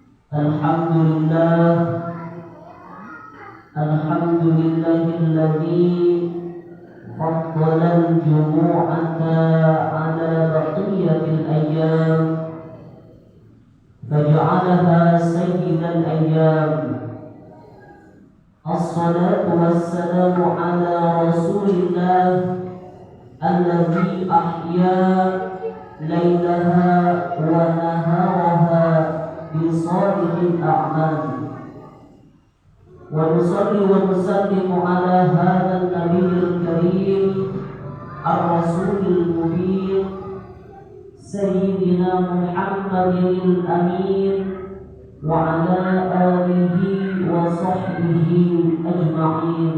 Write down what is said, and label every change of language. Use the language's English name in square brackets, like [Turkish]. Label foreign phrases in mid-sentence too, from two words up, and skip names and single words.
[Arabic] الحمد لله، الحمد لله الذي فضل الجمعة على باقي الأيام فجعلها سيد الأيام. الصلاة والسلام على رسول الله الذي أحيا ليلها ونهارها بصالح الأعمال. ونصلي ونسلم على هذا النبي الكريم الرسول المبين سيدنا محمد الأمين وعلى آله وصحبه أجمعين.